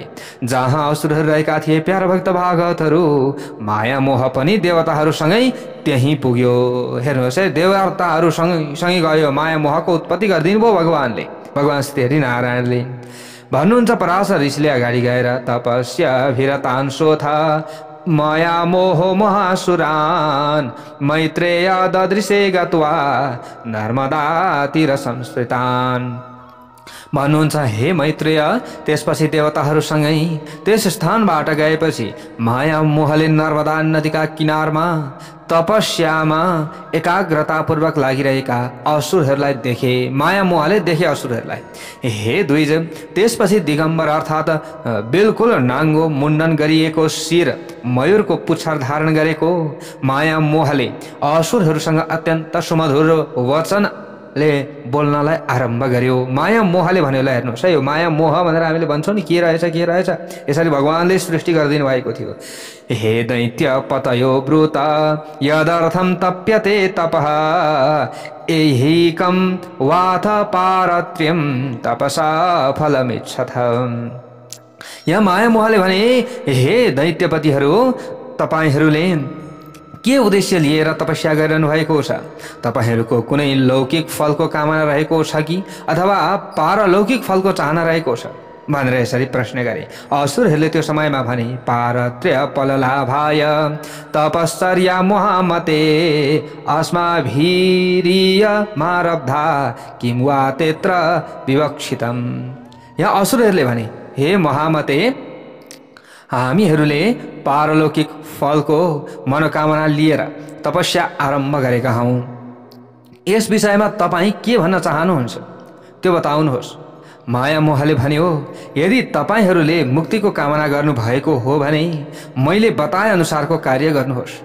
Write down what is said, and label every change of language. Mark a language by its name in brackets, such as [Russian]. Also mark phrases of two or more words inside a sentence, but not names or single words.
[Nepali] जहाँ असुरहरू रहेका थिए प्यारा भक्त भागवतहरू, माया मोह पनि देवताहरूसँगै त्यहीँ पुग्यो। हेर्नुहोस् है, देवताहरू सँगै गयो। माया मोहको उत्पत्ति गरिदिनु भयो भगवानले, भगवान श्री हरिनारायणले। भन्नुहुन्छ पराशर ऋषिले अगाडि गएर [Sanskrit] तपस्या भिरतांशोथ माया मोह महासुरान मैत्रेय ददृशे गत्वा नर्मदा तीर संस्कृतान। [Nepali] भन्नुहुन्छ हे मैत्रेय, त्यसपछि देवताहरूसँगै त्यस स्थानबाट गएपछि माया मोहले नर्मदा नदीका किनारमा तपस्यामा एकाग्रतापूर्वक लागिरहेका असुरहरूलाई देखे। माया मोहले देखे असुरहरूलाई। हे द्विज, त्यसपछि दिगम्बर अर्थात् बिल्कुल नाङ्गो मुण्डन गरिएको शिर मयूरको पुच्छर धारण गरेको माया मोहले असुरहरूसँग अत्यन्त सुमधुर वचनले बोल्नलाई आरम्भ गर्यो। माया मोहले भन्यो, ल हेर्नुहोस् है, यो माया मोह भनेर हामीले भन्छौँ नि, के रहेछ यसरी भगवानले सृष्टि गरिदिनु भएको थियो। [Sanskrit] हे दैत्य पतयो ब्रूत यदर्थम तप्यते तपः एहिकं वाथ पारत्र्यं तपसा फलमिच्छथ। [Nepali] यहाँ माया मोहले भने, हे दैत्यपतिहरू, तपाईहरूले के उद्देश्य लिएर तपस्या गरिरहनु भएको छ? तपाईहरूको कुनै लौकिक फलको कामना रहेको छ कि अथवा पारलौकिक फलको चाहना रहेको छ भनेर यसरी प्रश्न गरे। असुरहरूले त्यो समयमा भने, [Sanskrit] पारत्र्य फललाभाय तपश्चर्या मोहमते अस्माभिरीय मारब्धा किं वा तेत्र विवक्षितम्। [Nepali] यहाँ असुरहरूले भने, हे महामते, हामीहरूले पारलौकिक फलको मनोकामना लिएर तपस्या आरम्भ गरेका हौँ। यस विषयमा तपाईँ के भन्न चाहनुहुन्छ त्यो बताउनुहोस्। माया मोहले भन्यो, यदि तपाईहरूले मुक्तिको कामना गर्नुभएको हो भने मैले बताए अनुसारको कार्य गर्नुहोस्।